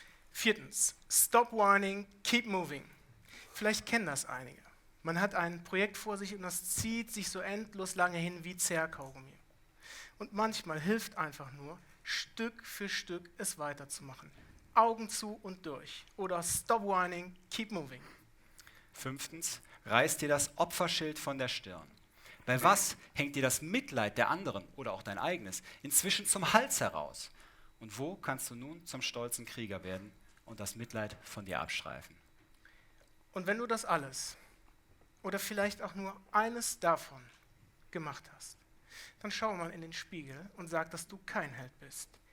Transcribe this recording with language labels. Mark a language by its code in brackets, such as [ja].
[de] Viertens, [en] stop whining, keep moving. [de] Vielleicht kennen das einige. Man hat ein Projekt vor sich und das zieht sich so endlos lange hin wie Zerrkaugummi. Und manchmal hilft einfach nur, Stück für Stück es weiterzumachen. Augen zu und durch. Oder [en] stop whining, keep moving. [de] 5. Reiß dir das Opferschild von der Stirn. Bei was hängt dir das Mitleid der anderen oder auch dein eigenes inzwischen zum Hals heraus? Und wo kannst du nun zum stolzen Krieger werden und das Mitleid von dir abstreifen? Und wenn du das alles oder vielleicht auch nur eines davon gemacht hast, dann schau mal in den Spiegel und sag, dass du kein Held bist.